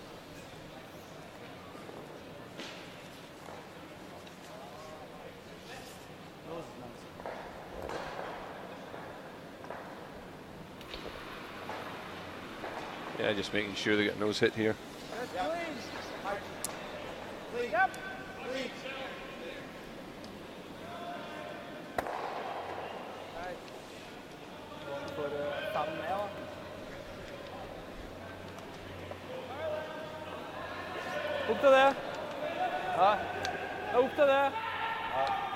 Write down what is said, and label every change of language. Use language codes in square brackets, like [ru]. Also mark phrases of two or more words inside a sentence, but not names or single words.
[en] Yeah, just making sure they get nose hit here. Yep. [no] Opp til det. Ja. Ja, opp til det. Ja.